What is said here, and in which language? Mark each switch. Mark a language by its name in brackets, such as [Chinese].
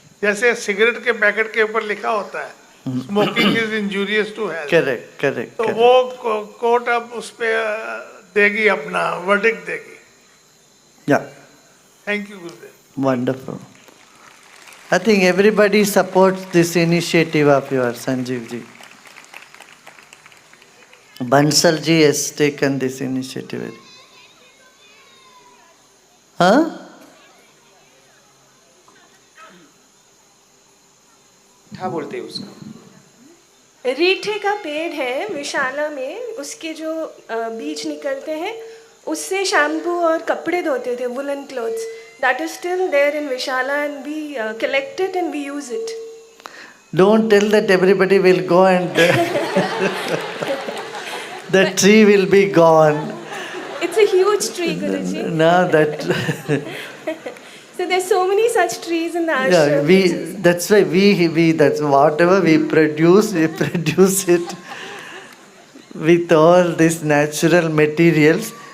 [Hindi] जैसे सिगरेट के पैकेट के ऊपर लिखा होता है [English] Smoking is injurious to health. Correct correct. [Hindi] तो वो कोर्ट अब उस पे देगी, अपना वर्डिक्ट देगी। या, [English] Thank you Gurudev. wonderful. I think everybody supports this initiative of yours, Sanjeev ji. Bansal ji has taken this initiative. Huh? [Hindi] क्या बोलते हैं उसको? रीठे का पेड़ है विशाला में, उसके जो बीज निकलते हैं उससे शैम्पू और कपड़े धोते थे, [English] Woollen clothes. That is still there in Vishala and we collect it and we use it. Don't tell that everybody will go and the tree will be gone. It's a huge tree, Guruji. No, that So there's so many such trees in the yeah, ashram. that's why we that's whatever we produce it with all these natural materials.